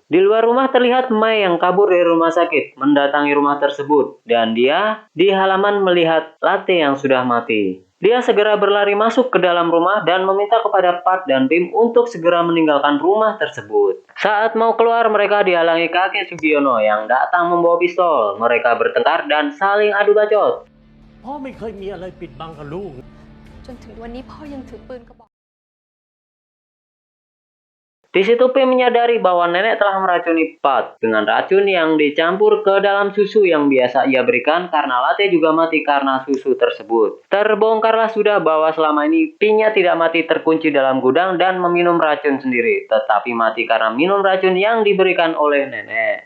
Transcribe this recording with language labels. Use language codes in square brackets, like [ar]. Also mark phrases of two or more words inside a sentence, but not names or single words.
[id] Di luar rumah terlihat Mei yang kabur dari rumah sakit mendatangi rumah tersebut dan dia di halaman melihat latte yang sudah mati. Dia segera berlari masuk ke dalam rumah dan meminta kepada Pat dan Pim untuk segera meninggalkan rumah tersebut. Saat mau keluar, mereka dihalangi kakek Sugiono yang datang membawa pistol. Mereka bertengkar dan saling adu bacot. [th] พ่อไม่เคยมีอะไรปิดบังกับลูก จนถึงวันนี้พ่อยังถือปืนกระบอก [id] Di situ Pim menyadari bahwa nenek telah meracuni Pat dengan racun yang dicampur ke dalam susu yang biasa ia berikan karena latte juga mati karena susu tersebut. Terbongkarlah sudah bahwa selama ini Pinya tidak mati terkunci dalam gudang dan meminum racun sendiri, tetapi mati karena minum racun yang diberikan oleh nenek.